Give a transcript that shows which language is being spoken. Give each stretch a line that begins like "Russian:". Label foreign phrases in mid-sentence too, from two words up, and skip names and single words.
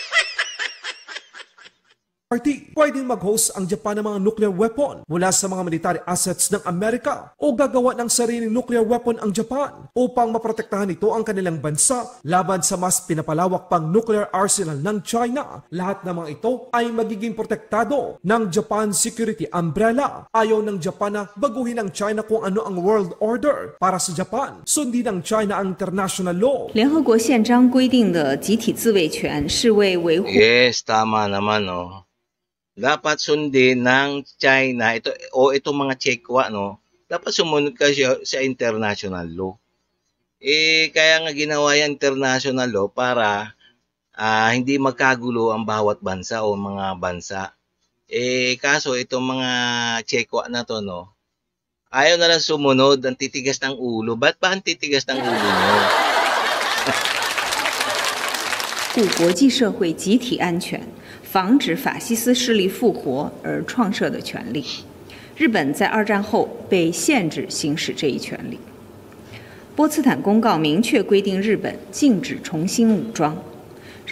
Filipino: Pwedeng mag-host ang Japan ng mga
English: nuclear weapon
Filipino: mula sa mga
English: military assets
Filipino: ng Amerika o gagawa ng sariling
English: nuclear weapon
Filipino: ang Japan upang maprotektahan ito ang kanilang bansa laban sa mas pinapalawak pang
English: nuclear arsenal
Filipino: ng China. Lahat ng mga ito ay magiging protektado ng Japan Security Umbrella. Ayaw ng Japan na baguhin ng China kung ano ang
English: world order
Filipino: para sa Japan. Sundin ng China ang
English: international law.
Chinese: 联合国宪章规定的集体自卫权是为维护
Filipino: Yes, tama naman, no. Dapat sundin ng China itong mga Chekwa, no. Dapat sumunod kasi sa
English: international law.
Filipino: Kaya nga ginawa yan
English: international law
Filipino: para hindi magkagulo ang bawat bansa o mga bansa. Kaso itong mga Chekwa na to, no, ayaw na lang sumunod, ang titigas ng ulo. Ba't ba ang titigas ng ulo nyo?
Chinese: 护国际社会集体安全，防止法西斯势力复活而创设的权利。日本在二战后被限制行使这一权利。波茨坦公告明确规定日本禁止重新武装。